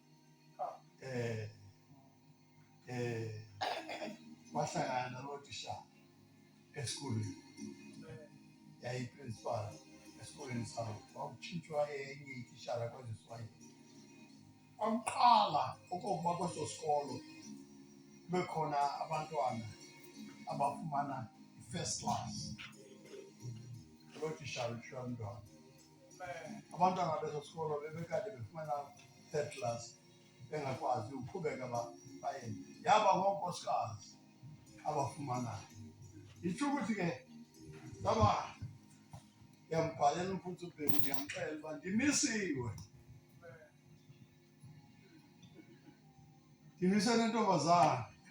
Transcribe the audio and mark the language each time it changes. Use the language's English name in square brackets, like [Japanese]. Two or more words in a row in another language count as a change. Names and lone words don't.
[Xhosa] Wahlangana naloo tishala esikolweni, yayiprinsipal esikolweni sawo. Kwakutshintshwa enye itishala kweziswayile. Kwakuqala okokuba kweso sikolo kube khona abantwana abafumana i- [English] first class. [Xhosa] Loo tishala uSharon Ntohando. Abantwana beso sikolo bebekade befumana [English] 3rd class, [Xhosa] bengakwazi uqhubeka baye. Yaba ngoonkosikazi abafumanayo. Itsho ukuthi ke ndaba ndiyambhalela umfundisi uBheki, ndiyamxelela uba ndimisiwe. Ndimise le ntombazana.